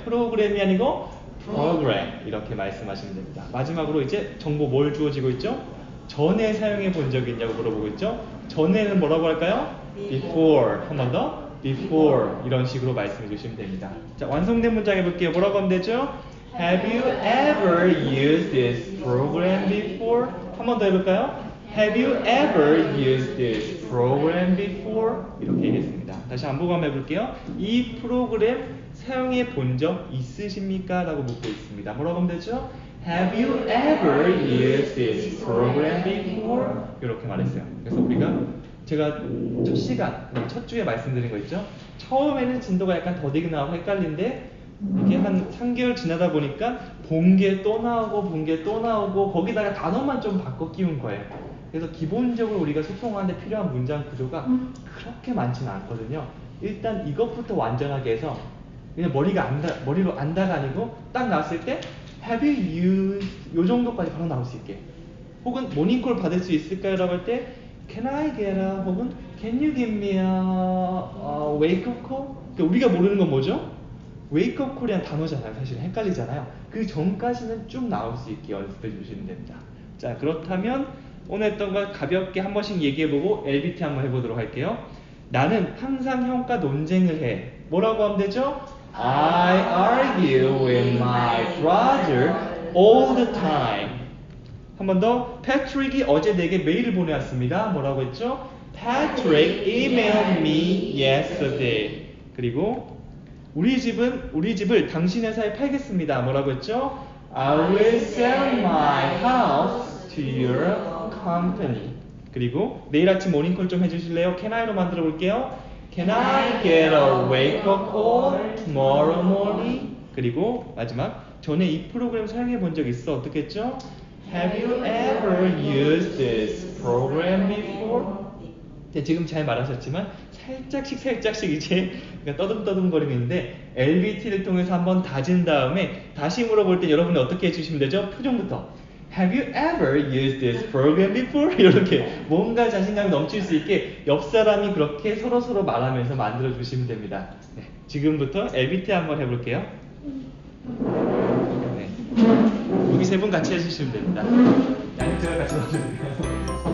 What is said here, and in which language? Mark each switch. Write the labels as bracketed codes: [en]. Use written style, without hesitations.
[ko] 프로그램이 아니고 program. 이렇게 말씀하시면 됩니다. 마지막으로 이제 정보 뭘 주어지고 있죠? 전에 사용해 본 적이 있냐고 물어보고 있죠? 전에는 뭐라고 할까요? Before. 한 번 더. Before. 이런 식으로 말씀해 주시면 됩니다. 자, 완성된 문장 해볼게요. 뭐라고 하면 되죠? [en] Have you ever used this program before? [ko] 한 번 더 해볼까요? [en] Have you ever used this program before? [ko] 이렇게 얘기했습니다. 다시 반복 한번 해볼게요. 이 프로그램 사용해 본 적 있으십니까? 라고 묻고 있습니다. 뭐라고 하면 되죠? [en] Have you ever used this program before? [ko] 이렇게 말했어요. 그래서 우리가 제가 첫 시간, 첫 주에 말씀드린 거 있죠? 처음에는 진도가 약간 더디게 나오고 헷갈린데 이게 한 3개월 지나다 보니까 본 게 또 나오고 본 게 또 나오고 거기다가 단어만 좀 바꿔 끼운 거예요. 그래서 기본적으로 우리가 소통하는데 필요한 문장 구조가 그렇게 많지는 않거든요. 일단 이것부터 완전하게 해서 그냥 머리로 안다가 아니고 딱 나왔을 때 [en] Have you used? [ko] 요 정도까지 바로 나올 수 있게. 혹은 모닝콜 받을 수 있을까요? 라고 할 때 [en] Can I get a? [ko] 혹은 [en] Can you give me a wake up call? [ko] 그러니까 우리가 모르는 건 뭐죠? wake up call이란 단어잖아요. 사실 헷갈리잖아요. 그 전까지는 쭉 나올 수 있게 연습해 주시면 됩니다. 자, 그렇다면 오늘 했던 걸 가볍게 한 번씩 얘기해보고 LBT 한번 해보도록 할게요. 나는 항상 형과 논쟁을 해. 뭐라고 하면 되죠? [en] I argue with my brother all the time. [ko] 한 번 더. 패트릭이 어제 내게 메일을 보내왔습니다. 뭐라고 했죠? [en] Patrick emailed me yesterday. [ko] 그리고 우리 집을 당신 회사에 팔겠습니다. 뭐라고 했죠? [en] I will sell my house to your company. [ko] 그리고 내일 아침 모닝콜 좀 해주실래요? Can I로 만들어 볼게요. [en] Can I get a wake up call tomorrow morning? [ko] 그리고 마지막 전에 이 프로그램 사용해 본 적 있어? 어떻게 했죠? [en] Have you ever used this program before? [ko] 네, 지금 잘 말하셨지만 살짝씩 이제 떠듬떠듬거리는데 LBT를 통해서 한번 다진 다음에 다시 물어볼 때 여러분이 어떻게 해주시면 되죠? [en] 표정부터 Have you ever used this program before? [ko] 이렇게 뭔가 자신감이 넘칠 수 있게 옆 사람이 그렇게 서로 말하면서 만들어 주시면 됩니다. 네, 지금부터 LBT 한번 해볼게요. 네. 여기 세 분 같이 해주시면 됩니다. 양쪽 같이 넣어주세요.